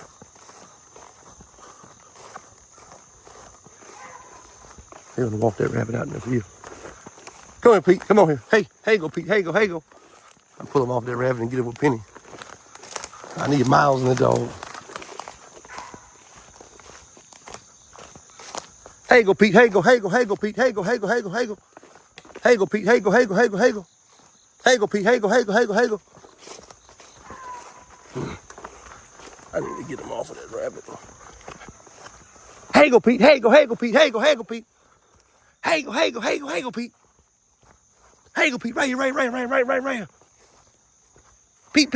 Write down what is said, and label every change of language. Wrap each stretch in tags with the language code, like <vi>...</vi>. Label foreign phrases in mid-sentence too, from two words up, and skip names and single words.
<en>They're gonna walk that rabbit out in the field. Come here, Pete. Come on here. Hey, go, Pete. Hey, go. I pull him off that rabbit and get him with Penny. I need miles in the dog. Hey go Pete, hey go, hey go, hey go Pete, hey go, hey go, hey go, hey go. Hey go Pete, hey go, hey go, hey go, hey go. Hey go Pete, hey go, hey go, hey go, hey go. I need to get him off of that rabbit. Hey go Pete, hey go, hey go Pete, hey go, hey go Pete. Hey go, hey go, hey go, hey go Pete. Hey go Pete, right here, right here. Pete.</en>